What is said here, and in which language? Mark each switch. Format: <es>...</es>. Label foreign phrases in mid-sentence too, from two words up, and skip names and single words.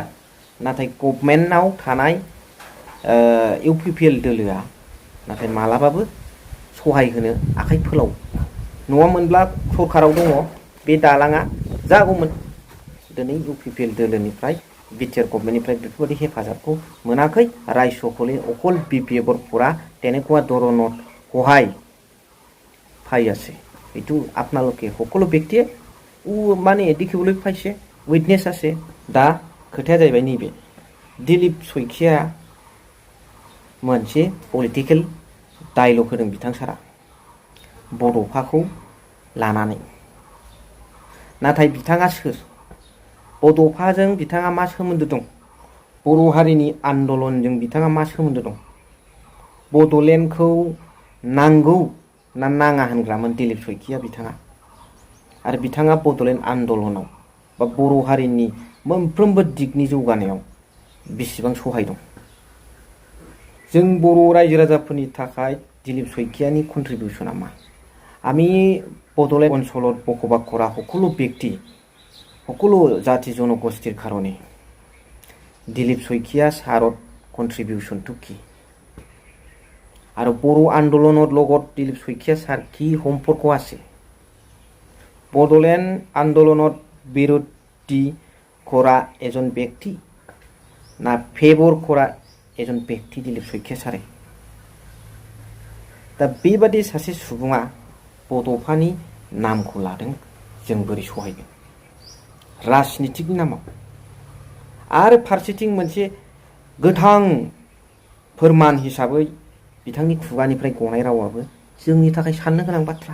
<brx>नाथाय गभर्नमेन्टआव थानाय इउपिपिएल दोलोआ नाथाय मालाबाबो सहाय होनो आखाइ फोलाव। नङामोनब्ला सरखाराव दङ बे दालाङा जागौमोन। दिनै इउपिपिएल दोलोनिफ्राय बिटिआर गभर्नमेन्टनिफ्राय बेफोरबायदि हेफाजाबखौ मोनाखै। रायजोखौले अकल</brx> <as>বিপিএফৰ পৰা তেনেকুৱা ধৰণৰ সহায় পাই আছে। এইটো আপোনালোকে সকলো ব্যক্তিয়ে মানে দেখিবলৈ পাইছে, উইটনেছ আছে।</as> <brx>दा खोथाया जाहैबाय नैबे, दिलीप शइकिया मोनसे</brx> <en>political dialogue</en> <brx>होदों बिथां सारा बड'फाखौ लानानै। नाथाय बिथाङा सोर? बड'फाजों बिथाङा मा सोमोन्दो दं? बर' हारिनि आन्दलनजों बिथाङा मा सोमोन्दो दं? बड'लेण्डखौ नांगौ ना नाङा होनग्रामोन दिलीप शइकिया बिथाङा। आरो बिथाङा बड'लेण्ड आन्दलनाव बा बर' हारिनि मोनफ्रोमबो दिगनि जौगानायाव बेसेबां सहाय दं? जों बर' रायजो राजाफोरनि थाखाय दिलीप शइकियानि कन्ट्रिबिउसना मा?</brx> <as>আমি বড়োলেণ্ড অঞ্চলত বসবাস কৰা সকলো ব্যক্তি, সকলো জাতি জনগোষ্ঠীৰ কাৰণে দিলীপ শইকীয়া ছাৰৰ কন্ট্ৰিবিউশনটো কি? আৰু বড়ো আন্দোলনৰ লগত দিলীপ শইকীয়া ছাৰ কি সম্পৰ্ক আছে? বড়োলেণ্ড আন্দোলনত বিৰোধী কৰা এজন ব্যক্তি না ফেভৰ কৰা এজন ব্যক্তি দিলীপ শইকীয়া ছাৰে?</as> <brx>दा बेबादि सासे सुबुङा बड'फानि नामखौ लादों जों बोरै सहायगोन राजनितिकनि नामाव। आरो फारसेथिं मोनसे गोथां फोरमान हिसाबै बिथांनि खुगानिफ्राय गनाय रावाबो जोंनि थाखाय साननो गोनां बाथ्रा।</brx>